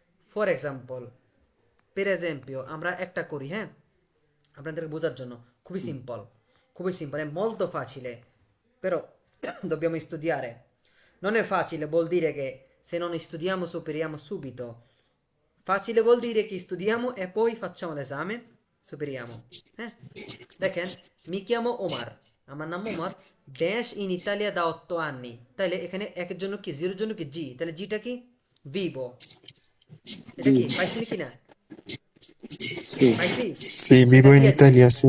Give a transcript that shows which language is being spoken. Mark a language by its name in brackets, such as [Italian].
[Bangla] For example, per esempio আমরা একটা করি, হ্যাঁ, আপনাদের বোঝার জন্য, খুবই simple, [Italian] è molto facile, però dobbiamo studiare. Non è facile, vuol dire che se non studiamo superiamo subito. Facile vuol dire che studiamo e poi facciamo l'esame, superiamo. [Bangla] দেখেন, [Italian] mi chiamo Omar, [Bangla] আমার নাম Omar, dash in Italia the 8 anni। তাহলে এখানে একের জন্য কি, জিরোর জন্য কি জি, তাহলে জিটা কি, vivo। এটা কি পাইছি কি না, পাইছি? [Italian] Sì, vivo in [Bangla] এটা কি আছে?